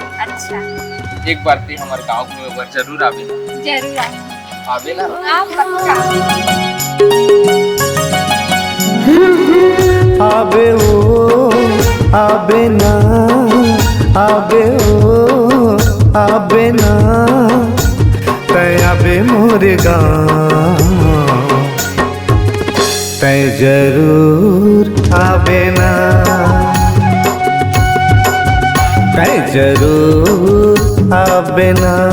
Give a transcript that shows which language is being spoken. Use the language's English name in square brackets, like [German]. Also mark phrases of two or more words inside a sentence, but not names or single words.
[Chhattisgarhi] अच्छा, एक बार ते हमारे गांव में एक बार जरूर आवे ना। जरूर आवे ना। पक्का। आबे ओ आबे ना, आबे ओ आबे ना, तय आबे मोरे गाँव, तय जरूर आबे ना, तय जरूर आबे ना।